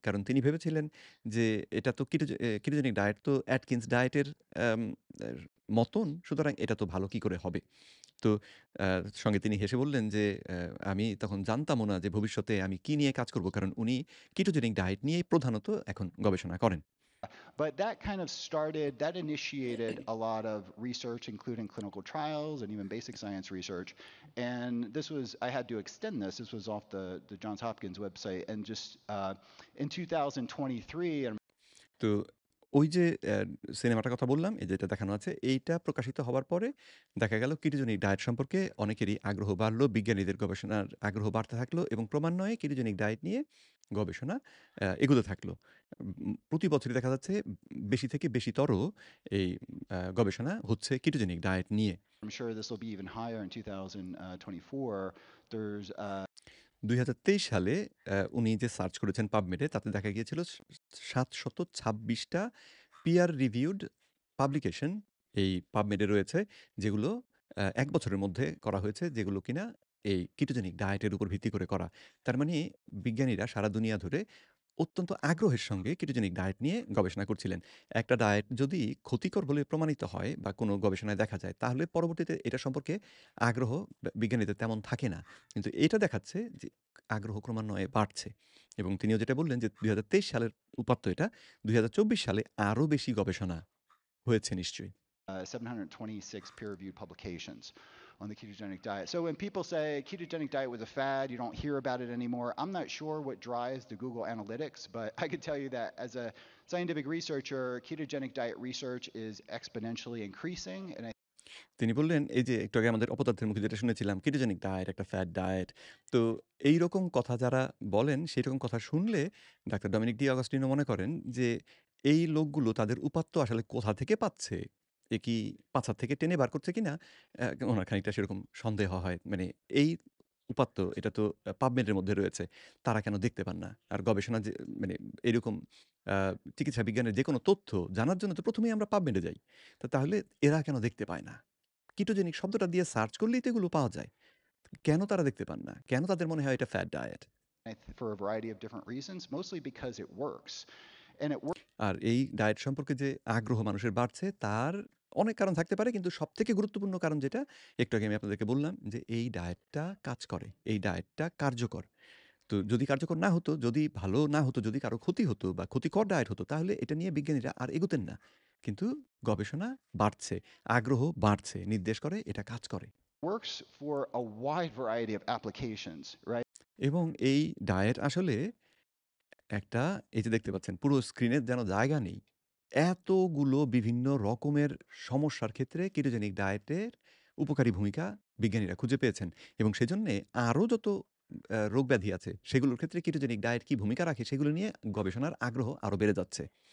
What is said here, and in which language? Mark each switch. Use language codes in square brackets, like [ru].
[bn] কারণ তিনি ভেবেছিলেন যে এটা তো কিটোজেনিক ডায়েট তো অ্যাটকিন্স ডায়েটের অ্যাম এর মতন। সুতরাং এটা তো ভালো কি করে হবে? তো আ সঙ্গে তিনি হেসে বললেন যে, আমি তখন জানতামও না যে ভবিষ্যতে আমি কি নিয়ে কাজ করব। কারণ উনি কিটোজেনিক ডায়েট নিয়েই প্রধানত এখন gবেষণা করেন। [en] But that initiated a lot of research, including clinical trials and even basic science research. And I had to extend this. This was off the Johns Hopkins website. And just in 2023, and [bn] তো ওই যে সিনেমাটার কথা বললাম, এই যেটা দেখানো আছে, এইটা প্রকাশিত হওয়ার পরে দেখা গেল কিটোজেনিক ডায়েট সম্পর্কে অনেকেরই আগ্রহ বাড়ল, বিজ্ঞানীদের গবেষণার আগ্রহ বাড়তে থাকলো এবং ক্রমান্বয়ে কিটোজেনিক ডায়েট নিয়ে গবেষণা এগোতে থাকলো। প্রতি বছরই দেখা যাচ্ছে বেশি থেকে বেশিতর এই গবেষণা হচ্ছে কিটোজেনিক ডায়েট নিয়ে। [en] I'm sure this will be even higher in 2024. There's [bn] ২০২৩ সালে উনি যে সার্চ করেছেন PubMed এ তাতে দেখা গিয়েছিল ৭২৬ টা পিয়ার রিভিউড পাবলিকেশন এই PubMed এ রয়েছে, যেগুলো ১ বছরের মধ্যে করা হয়েছে, যেগুলো কিনা এই কিটোজেনিক ডায়েটের উপর ভিত্তি করে করা। তার মানে বিজ্ঞানীরা সারা দুনিয়া ধরে অত্যন্ত আগ্রহের সঙ্গে কিটোজেনিক ডায়েট নিয়ে গবেষণা করছিলেন। একটা ডায়েট যদি ক্ষতিকর বলে প্রমাণিত হয় বা কোনো গবেষণায় দেখা যায়, তাহলে পরবর্তীতে এটা সম্পর্কে আগ্রহ বিজ্ঞানীদের তেমন থাকে না। কিন্তু এটা দেখাচ্ছে যে আগ্রহ ক্রমান্বয়ে বাড়ছে। এবং তিনিও যেটা বললেন যে ২০২৩ সালের উপাত্ত এটা, ২০২৪ সালে আরও বেশি গবেষণা হয়েছে নিশ্চয়ই। [en] 726 peer-reviewed publications on the ketogenic diet. So when people say ketogenic diet was a fad, you don't hear about it anymore, I'm not sure what drives the Google Analytics, but I could tell you that as a scientific researcher, ketogenic diet research is exponentially increasing, and I [bn] তিনি বললেন, এই যে একটু আগে আমাদের অপদার্থের মুখে যেটা শুনেছিলাম, কেটোজেনিক ডায়েট একটা ফ্যাট ডায়েট। তো এইরকম কথা যারা বলেন, সেইরকম কথা শুনলে ডাক্তার ডমিনিক ডি অগাস্টিনো মনে করেন যে, এই লোকগুলো তাদের উপাত্ত আসলে কোথা থেকে পাচ্ছে? এ কি পাছার থেকে টেনে বার করছে কিনা? ওনার খানিকটা সেরকম সন্দেহ হয়। মানে এই উপাত্ত এটা তো PubMed এর মধ্যে রয়েছে। তারা কেন দেখতে পান না? আর গবেষণা যে মানে এরকম আ চিকিৎসা বিজ্ঞানের যেকোনো তথ্য জানার জন্য তো ১ম এই আমরা PubMed এ যাই। তো তাহলে এরা কেন দেখতে পায় না? কিটোজেনিক শব্দটা দিয়ে সার্চ করলেই তো এগুলো পাওয়া যায়। কেন তারা দেখতে পান না? কেন তাদের মনে হয় এটা fat diet? [en] for a variety of different reasons, mostly because it works. And it works [bn] আর এই ডায়েট সম্পর্কে যে আগ্রহ মানুষের বাড়ছে তার অনেক কারণ থাকতে পারে। কিন্তু সবথেকে গুরুত্বপূর্ণ কারণ যেটা একটু আগে আমি আপনাদেরকে বললাম যে এই ডায়েটটা কাজ করে। এই ডায়েটটা কার্যকর। তো যদি কার্যকর না হতো, যদি ভালো না হতো, যদি কারো ক্ষতি হতো বা ক্ষতিকর ডায়েট হতো তাহলে এটা নিয়ে বিজ্ঞানীরা আর এগোতেন না। কিন্তু গবেষণা বাড়ছে, আগ্রহ বাড়ছে, নির্দেশ করে এটা কাজ করে। [en] works for a wide variety of applications, right? [bn] এবং এই ডায়েট আসলে একটা এই যে দেখতে পাচ্ছেন পুরো স্ক্রিনে যেন জায়গা নেই। এতগুলো বিভিন্ন রকমের সমস্যার ক্ষেত্রে কেটোজেনিক ডায়েটের উপকারী ভূমিকা বিজ্ঞানীরা খুঁজে পেয়েছেন এবং সেজন্যে আরও যত রোগব্যাধি আছে সেগুলোর ক্ষেত্রে কেটোজেনিক ডায়েট কি ভূমিকা রাখে সেগুলো নিয়ে গবেষণার আগ্রহ আরও বেড়ে যাচ্ছে।